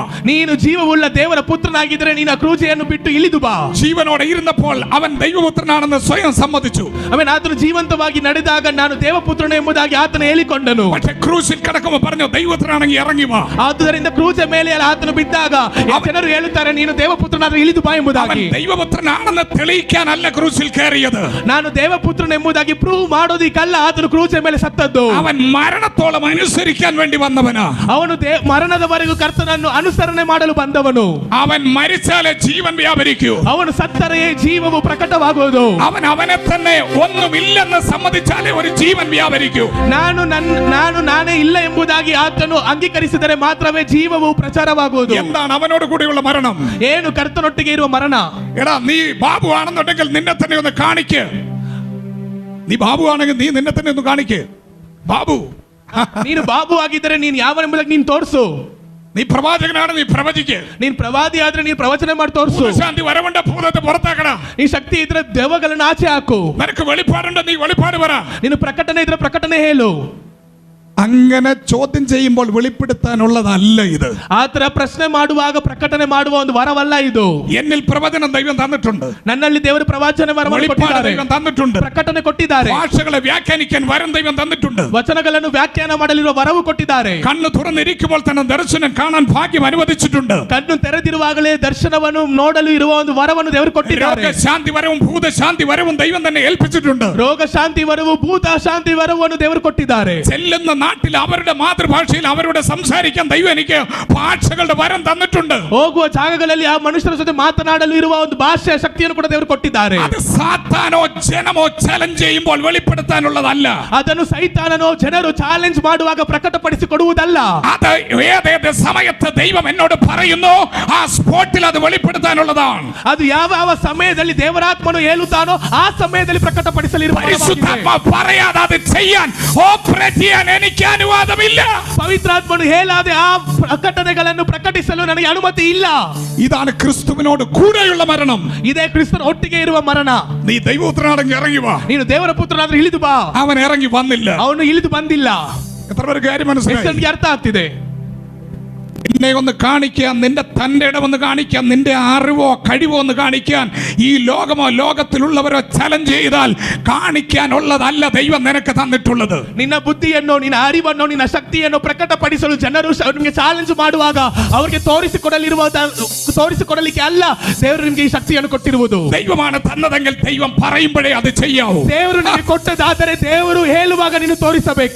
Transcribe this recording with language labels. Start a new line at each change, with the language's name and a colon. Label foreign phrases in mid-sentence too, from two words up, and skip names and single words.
Kannada: ನೀನು ಜೀವವುಳ್ಳ ದೇವರ ಪುತ್ರನಾಗಿದ್ದರೆ ನೀನು ಆ ಕ್ರೂಜಿಯನ್ನು ಬಿಟ್ಟು ಇಳಿದು ಬಾ.
Malayalam: ജീവനോടെ ഇരുന്നപ്പോൾ അവൻ ദൈവപുത്രനാണെന്ന് സ്വയം സമ്മതിച്ചു.
Kannada: ಆಮೇಲೆ ಆತನು ಜೀವಂತವಾಗಿ ನಡೆದಾಗ ನಾನು ದೇವಪುತ್ರನು ಎಂಬುದಾಗಿ ಆತನು ಹೇಳಿಕೊಂಡನು.
Malayalam: പക്ഷെ ക്രൂശിൽ കിടക്കുമ്പോൾ പറഞ്ഞു ദൈവപുത്രനാണെങ്കിൽ ഇറങ്ങി വാ.
Kannada: ಆದುದರಿಂದ ಕ್ರೂಜ ಮೇಲೆ ಆತನು ಬಿದ್ದಾಗ ಜನರು ಹೇಳುತ್ತಾರೆ, ನೀನು ದೇವಪುತ್ರನಾದ್ರೆ ಇಳಿದು ಬಾ
Malayalam: അവൻ
Kannada: ಎಂಬುದಾಗಿ.
Malayalam: ദൈവപുത്രനാണെന്ന് തെളിയിക്കാനല്ല ക്രൂശിൽ കയറിയത്.
Kannada: ನಾನು ದೇವಪುತ್ರನು ಎಂಬುದಾಗಿ ಪ್ರೂವ್ ಮಾಡೋದಿಕ್ಕಲ್ಲ ಆತನು ಕ್ರೂಜ ಮೇಲೆ ಸತ್ತದ್ದು.
Malayalam: അവൻ മരണത്തോളം അനുസരിക്കാൻ വേണ്ടി വന്നവനാ.
Kannada: ಅವನು ಮರಣದವರೆಗೂ ಕರ್ತನನ್ನು ಅನುಸರಣೆ ಮಾಡಲು ಬಂದವನು.
Malayalam: അവൻ മരിച്ചാലേ ജീവൻ വ്യാപരിക്കൂ.
Kannada: ಅವನು ಸತ್ತರೆ ಜೀವವು ಪ್ರಕಟವಾಗುವುದು.
Malayalam: അവൻ അവനെ തന്നെ ഒന്നുമില്ലെന്ന് സമ്മതിച്ചാലേ ഒരു ജീവൻ വ്യാപരിക്കൂ.
Kannada: ನಾನು ನಾನೇ ಇಲ್ಲ ಎಂಬುದಾಗಿ ಆತನು ಅಂಗೀಕರಿಸಿದರೆ ಮಾತ್ರವೇ ಜೀವವು ಪ್ರಚಾರವಾಗುವುದು.
Malayalam: എന്താണ് അവനോട് കൂടിയുള്ള മരണം?
Kannada: ಏನು ಕರ್ತನೊಟ್ಟಿಗೆ ಇರುವ ಮರಣ?
Malayalam: എടാ, നീ ബാബു ആണെന്നുണ്ടെങ്കിൽ നിന്നെ തന്നെ ഒന്ന് കാണിക്ക്. നീ ബാബു ആണെങ്കിൽ നീ നിന്നെ തന്നെ ഒന്ന് കാണിക്ക്. ബാബു,
Kannada: ನೀನು ಬಾಬು ಆಗಿದ್ದರೆ ನೀನು ಯಾವನೆಂಬುದಾಗಿ ನೀನು ತೋರಿಸು.
Malayalam: നീ പ്രവാചകനാണ്, നീ പ്രവചിക്ക്.
Kannada: ನೀನು ಪ್ರವಾದಿ ಆದ್ರೆ ನೀನು ಪ್ರವಚನ ಮಾಡಿ ತೋರಿಸು.
Malayalam: ശാന്തി വരവുണ്ട്, ഭൂതത്തെ പുറത്താക്കടാ.
Kannada: ಈ ಶಕ್ತಿ ಇದ್ರೆ ದೆವ್ವಗಳನ್ನು ಆಚೆ ಹಾಕು.
Malayalam: നിനക്ക് വെളിപ്പാടുണ്ട്, നീ വെളിപ്പാട് പറ.
Kannada: ನೀನು ಪ್ರಕಟಣೆ ಇದ್ರೆ ಪ್ರಕಟಣೆ ಹೇಳು.
Malayalam: അങ്ങനെ ചോദ്യം ചെയ്യുമ്പോൾ വെളിപ്പെടുത്താനുള്ളതല്ല ഇത്.
Kannada: ಆತರ ಪ್ರಶ್ನೆ ಮಾಡುವಾಗ ಪ್ರಕಟಣೆ ಮಾಡುವ ಒಂದು ವರವಲ್ಲ ಇದು.
Malayalam: എന്നിൽ പ്രവചനം ദൈവം തന്നിട്ടുണ്ട്.
Kannada: ನನ್ನಲ್ಲಿ ದೇವರು ಪ್ರವಾಚನ ವರವನ್ನು ಕೊಟ್ಟಿದ್ದಾರೆ.
Malayalam: ദൈവം തന്നിട്ടുണ്ട്.
Kannada: ಪ್ರಕಟಣೆ ಕೊಟ್ಟಿದ್ದಾರೆ.
Malayalam: ഭാഷകളെ വ്യാഖ്യാനിക്കാൻ വരം ദൈവം തന്നിട്ടുണ്ട്.
Kannada: ವಚನಗಳನ್ನು ವ್ಯಾಖ್ಯಾನ ಮಾಡಲಿರುವ ವರವು ಕೊಟ್ಟಿದ್ದಾರೆ.
Malayalam: കണ്ണ് തുറന്നിരിക്കുമ്പോൾ തന്നെ ദർശനം കാണാൻ ഭാഗ്യം അനുവദിച്ചിട്ടുണ്ട്.
Kannada: ಕಣ್ಣು ತೆರೆದಿರುವಾಗಲೇ ದರ್ಶನವನ್ನು ನೋಡಲು ಇರುವ ಒಂದು ವರವನ್ನು ದೇವರು ಕೊಟ್ಟಿದ್ದಾರೆ.
Malayalam: രോഗശാന്തി വരവും ഭൂതശാന്തി വരവും ദൈവം തന്നെ ഏൽപ്പിച്ചിട്ടുണ്ട്.
Kannada: ರೋಗ ಶಾಂತಿ ವರವು ಭೂತ ಶಾಂತಿ ವರವನ್ನು ದೇವರು ಕೊಟ್ಟಿದ್ದಾರೆ.
Malayalam: ചെല്ലുന്ന നാട്ടിൽ അവരുടെ മാതൃഭാഷയിൽ അവരോട് സംസാരിക്കാൻ ദൈവം എനിക്ക് ഭാഷകളുടെ വരം തന്നിട്ടുണ്ട്.
Kannada: ಹೋಗುವ ಜಾಗಗಳಲ್ಲಿ ಆ ಮನುಷ್ಯರ ಜೊತೆ ಮಾತನಾಡಲು ಇರುವ ಒಂದು ಭಾಷೆಯ ಶಕ್ತಿಯನ್ನು ಕೂಡ ದೇವರು ಕೊಟ್ಟಿದ್ದಾರೆ.
Malayalam: അത് സാത്താനോ ജനമോ ചലഞ്ച് ചെയ്യുമ്പോൾ വെളിപ്പെടുത്താനുള്ളതല്ല.
Kannada: ಅದನ್ನು ಸೈತಾನನೋ ಜನರು ಚಾಲೆಂಜ್ ಮಾಡುವಾಗ ಪ್ರಕಟಪಡಿಸಿಕೊಡುವುದಲ್ಲ.
Malayalam: അത് ഏതേത് സമയത്ത് ദൈവം എന്നോട് പറയുന്നു ആ സ്പോട്ടിൽ അത് വെളിപ്പെടുത്താനുള്ളതാണ്.
Kannada: ಅದು ಯಾವ ಸಮಯದಲ್ಲಿ ದೇವರಾತ್ಮನು ಹೇಳುತ್ತಾನೋ ಆ ಸಮಯದಲ್ಲಿ ಪ್ರಕಟಪಡಿಸಲಿರುವ
Malayalam: പരിശുദ്ധാത്മാവ് പറയാതെ അത് ചെയ്യാൻ ഓപ്പറേറ്റ് ചെയ്യാൻ എനിക്ക് അനുവാദമില്ല.
Kannada: ಪವಿತ್ರಾತ್ಮನು ಹೇಳಾದೆ ಆ ಪ್ರಕಟಣೆಗಳನ್ನು ಪ್ರಕಟಿಸಲು ನನಗೆ ಅನುಮತಿ ಇಲ್ಲ.
Malayalam: ഇതാണ് ക്രിസ്തുവിനോട് കൂടെയുള്ള മരണം.
Kannada: ಇದೇ ಕ್ರಿಸ್ತನ ಒಟ್ಟಿಗೆ ಇರುವ ಮರಣ.
Malayalam: നീ ദൈവപുത്രനാണെങ്കിൽ ഇറങ്ങി വാ.
Kannada: ನೀನು ದೇವರ ಪುತ್ರನಾದ್ರೆ ಇಳಿದು ಬಾ.
Malayalam: അവൻ ഇറങ്ങി വന്നില്ല.
Kannada: ಅವನು ಇಳಿದು ಬಂದಿಲ್ಲ.
Malayalam: എത്ര പേർക്ക് കാര്യം മനസ്സിലായി?
Kannada: ಎಷ್ಟೊಂದಿಗೆ ಅರ್ಥ ಆಗ್ತಿದೆ?
Malayalam: നിന്നെ ഒന്ന് കാണിക്കാൻ, നിന്റെ തൻ്റെ ഇടമൊന്ന് കാണിക്കാൻ, നിന്റെ അറിവോ കഴിവോ ഒന്ന് കാണിക്കാൻ ഈ ലോകമോ ലോകത്തിലുള്ളവരോ ചലഞ്ച് ചെയ്താൽ കാണിക്കാനുള്ളതല്ല ദൈവം നിനക്ക് തന്നിട്ടുള്ളത്.
Kannada: ನಿನ್ನ ಬುದ್ಧಿಯನ್ನು, ನಿನ್ನ ಅರಿವನ್ನು, ನಿನ್ನ ಶಕ್ತಿಯನ್ನು ಪ್ರಕಟಪಡಿಸಲು ಜನರು ನಿಮಗೆ ಚಾಲೆಂಜ್ ಮಾಡುವಾಗ ಅವರಿಗೆ ತೋರಿಸಿಕೊಡಲಿಕ್ಕೆ ಅಲ್ಲ ದೇವರು ನಿಮಗೆ ಈ ಶಕ್ತಿಯನ್ನು ಕೊಟ್ಟಿರುವುದು.
Malayalam: ദൈവമാണ് തന്നതെങ്കിൽ ദൈവം പറയുമ്പോഴേ അത് ചെയ്യാവൂ.
Kannada: ದೇವರು ನಿಮಗೆ ಕೊಟ್ಟದಾದರೆ ದೇವರು ಹೇಳುವಾಗ ನೀನು ತೋರಿಸಬೇಕು.